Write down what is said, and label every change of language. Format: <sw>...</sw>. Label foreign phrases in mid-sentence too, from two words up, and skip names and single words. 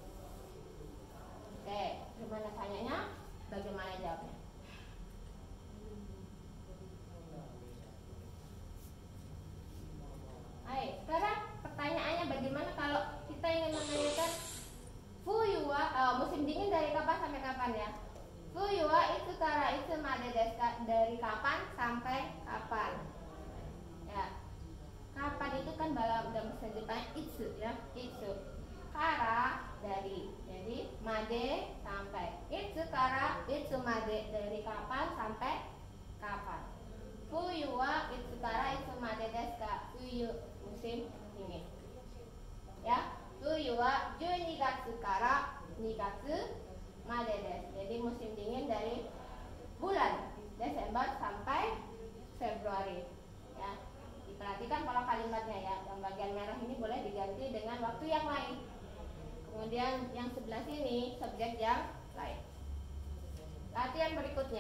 <id>Oke, gimana tanyanya? Bagaimana jawabnya? Sekarang pertanyaannya bagaimana kalau kita ingin menanyakan</id> <ja>冬は</ja> <id>musim dingin dari kapan sampai kapan ya?</id> <ja>冬はいつからいつまでですか?</ja> <id>Dari kapan sampai kapan? Ya. Kapan itu kan dalam bahasa Jepang itsu ya, itsu. Kara dari. Jadi made sampai.</id> <ja>いつからいつまで,</ja> <id>dari kapan sampai kapan?</id> <ja>冬はいつからいつまでですか?</ja> <id>Fuyu, musim dingin. Ya,</id> <ja>冬は12月から2月までです.</ja> <id>Jadi musim dingin dari bulan Desember sampai Februari. Ya. Perhatikan pola kalimatnya ya. Yang bagian merah ini boleh diganti dengan waktu yang lain. Kemudian yang sebelah sini subjek yang lain. Latihan berikutnya.</id>